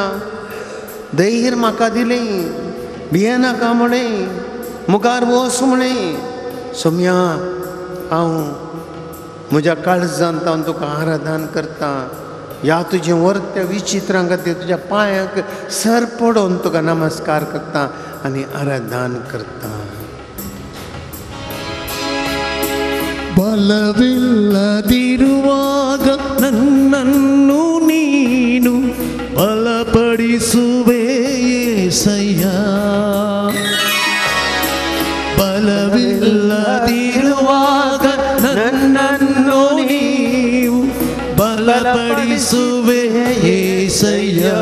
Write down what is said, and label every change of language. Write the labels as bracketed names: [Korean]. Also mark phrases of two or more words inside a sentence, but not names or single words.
[Konkani] धैर्य म्हाका दिलें, भियेनाका म्हणें, मुखार वच म्हणें. सोम्या हांव म्हज्या काळजांत हांव तुका आराधन करता. ह्या तुजें वर्त्या विचित्रां खातीर तुज्या पांयाक सर पडोवन तुका नमस्कार करता आनी आराधन करता. [Kannada] ಬಲವಿಲ್ಲದಿರುವಾಗ ನನ್ನನ್ನು ನೀನು ಬಲಪಡಿಸುವೆ యేసయ్య. ಬಲವಿಲ್ಲದಿರುವಾಗ ನನ್ನನ್ನು ನೀವು ಬಲಪಡಿಸುವೆ యేసయ్య.